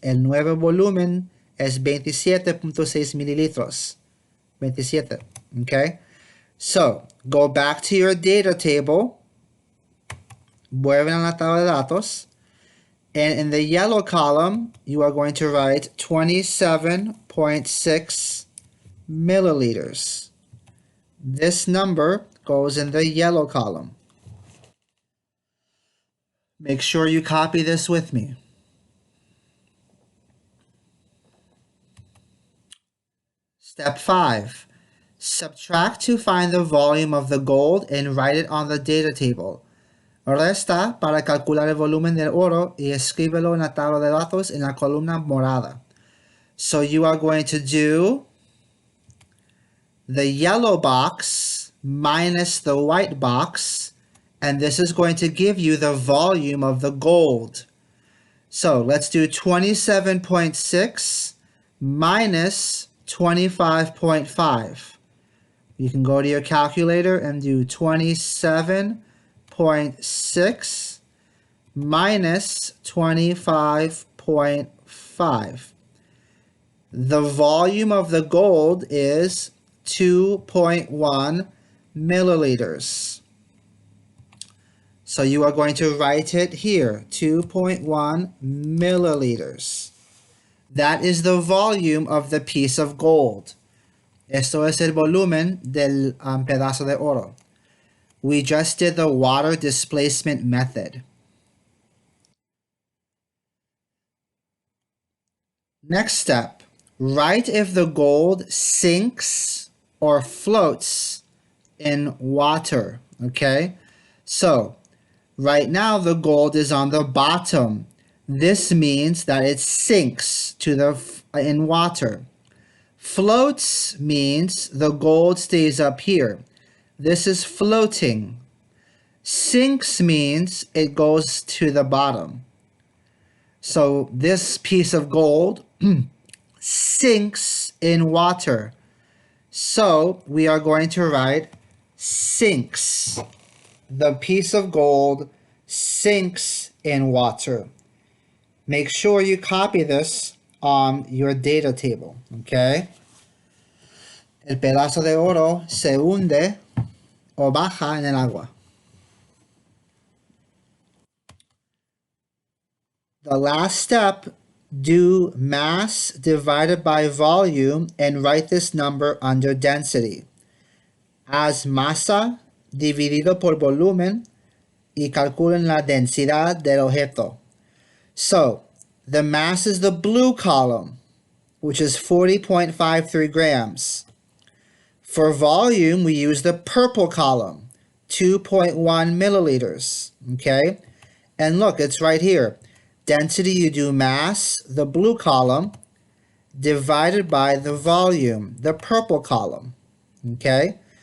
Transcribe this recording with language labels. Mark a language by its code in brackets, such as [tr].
[es] El nuevo volumen es 27.6 mililitros. [en] 27, okay? So, go back to your data table. [es] Vuelven a la tabla de datos. [en] And in the yellow column, you are going to write 27.6 milliliters. This number goes in the yellow column. Make sure you copy this with me. Step 5. Subtract to find the volume of the gold and write it on the data table. [es] Resta para calcular el volumen del oro y escríbelo en la tabla de datos en la columna morada. [en] So you are going to do the yellow box minus the white box, and this is going to give you the volume of the gold. So let's do 27.6 minus 25.5. You can go to your calculator and do 27.6 minus 25.5. The volume of the gold is 2.1 milliliters. So you are going to write it here, 2.1 milliliters. That is the volume of the piece of gold. [es] Esto es el volumen del pedazo de oro. [en] We just did the water displacement method. Next step, write if the gold sinks or floats in water, okay? So, right now the gold is on the bottom. This means that it sinks in water. Floats means the gold stays up here. This is floating. Sinks means it goes to the bottom. So this piece of gold sinks in water. So we are going to write sinks. The piece of gold sinks in water. Make sure you copy this on your data table, okay? [es] El pedazo de oro se hunde o baja en el agua. [en] The last step, do mass divided by volume and write this number under density. [es] Haz masa dividido por volumen y calculen la densidad del objeto. [en] So, the mass is the blue column, which is 40.53 grams. For volume, we use the purple column, 2.1 milliliters, okay? And look, it's right here. Density, you do mass, the blue column, divided by the volume, the purple column, okay?